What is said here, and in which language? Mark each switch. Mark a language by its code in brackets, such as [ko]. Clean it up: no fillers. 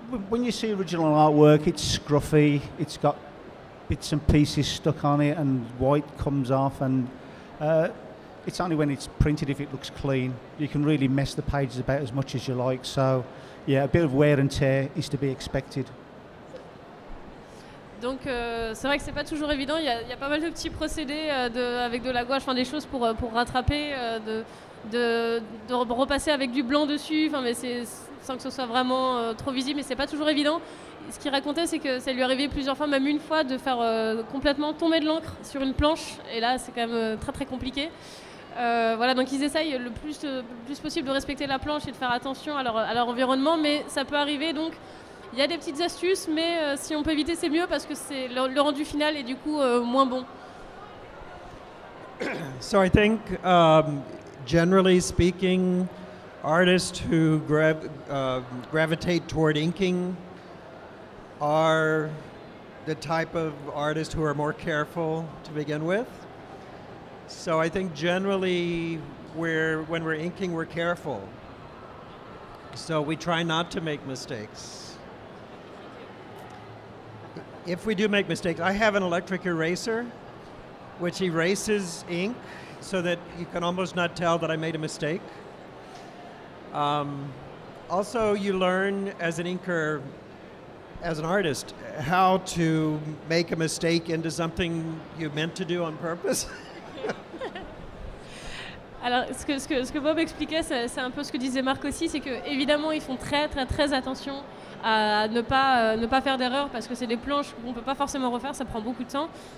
[en] When you see original artwork, it's scruffy, it's got bits and pieces stuck on it, and white comes off, and it's only when it's printed, if it looks clean, you can really mess the pages about as much as you like. So, yeah, a bit of wear and tear is to be expected. [fr] Donc c'est vrai que c'est pas toujours évident, il y a pas mal de petits procédés avec de la gouache, des choses pour rattraper, de repasser avec du blanc dessus, mais sans que ce soit vraiment trop visible, mais c'est pas toujours évident. Ce qu'il racontait, c'est que ça lui est arrivé plusieurs fois, même une fois, de faire complètement tomber de l'encre sur une planche, et là c'est quand même très très compliqué. Voilà, donc ils essayent le plus possible de respecter la planche et de faire attention à leur environnement, mais ça peut arriver, donc il y a des petites astuces, mais si on peut éviter, c'est mieux parce que le rendu final est du coup moins bon. [en] So I think, generally speaking, artists who gravitate toward inking are the type of artists who are more careful to begin with. So I think generally when we're inking, we're careful. So we try not to make mistakes. If we do make mistakes, I have an electric eraser which erases ink so that you can almost not tell that I made a mistake. Also, you learn as an inker, as an artist, how to make a mistake into something you meant to do on purpose. [fr] Alors, ce que Bob expliquait, c'est un peu ce que disait Marc aussi, c'est qu'évidemment, ils font très très très attention à ne pas faire d'erreur parce que c'est des planches qu'on ne peut pas forcément refaire, ça prend beaucoup de temps.